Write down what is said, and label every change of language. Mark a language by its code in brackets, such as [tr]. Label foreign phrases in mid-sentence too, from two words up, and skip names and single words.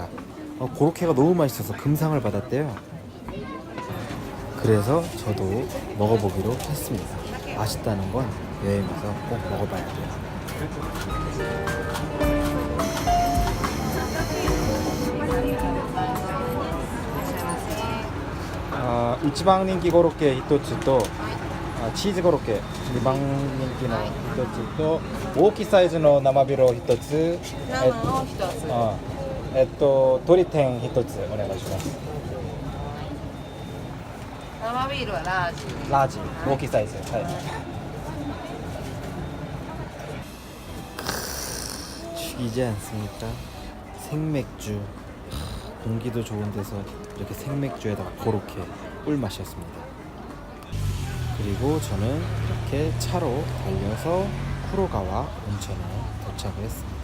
[ko] 고로케가 너무 맛있어서 금상을 받았대요. 그래서 저도 먹어보기로 했습니다. 맛있다는 건 여행에서 꼭 먹어봐야 돼요. [ja] 一番人気コロッケ1つとチーズコロッケ2番人気の1つと大きいサイズの生ビールを1つ、生を1つ、鶏天1つお願いします。生ビールはラージ大きいサイズ、はい。 [ko] 죽이지 않습니까? 생맥주 공기도 좋은 데서 이렇게 생맥주에다가 그렇게 꿀맛이었습니다. 그리고 저는 이렇게 차로 달려서 쿠로가와 온천에 도착을 했습니다.